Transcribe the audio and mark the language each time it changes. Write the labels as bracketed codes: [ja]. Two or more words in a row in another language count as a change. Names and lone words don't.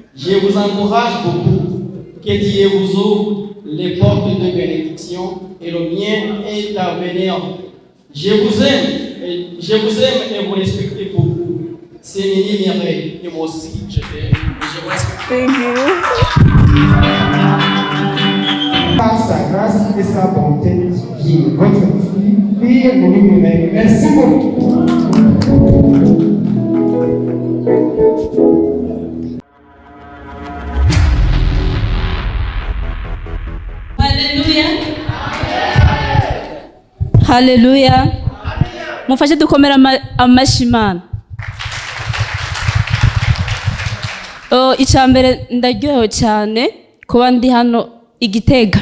[fr] Je vous encourage beaucoup. Que Dieu vous ouvre les portes de bénédiction et le bien est à venir. Je vous aime et vous respecte beaucoup. C'est Nimero et moi aussi, je t'aime. Je vous respecte. [en] Thank you. [fr] Par sa grâce et sa bonté, qui est votre fille Lumine. Merci beaucoup. [rn] Haleluya. Mufashe dukomera amashimana. Icambere ndaryohewe cyane kuba ndi hano Igitega.